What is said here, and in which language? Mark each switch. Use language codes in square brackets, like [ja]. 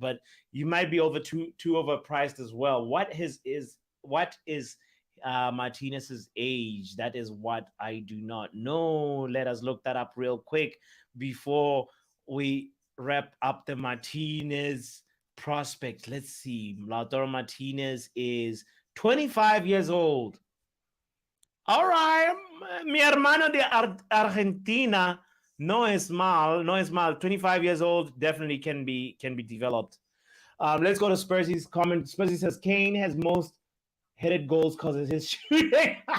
[en] But you might be too overpriced as well. What is Martinez's age? That is what I do not know. Let us look that up real quick before we wrap up the Martinez prospect. Let's see. Lautaro Martinez is 25 years old. All right. [es] Mi hermano de Argentina. No es mal. No es mal. [en] 25 years old. Definitely can be developed. Let's go to Spursy's comment. Spursy says Kane has most headed goals because of his shooting.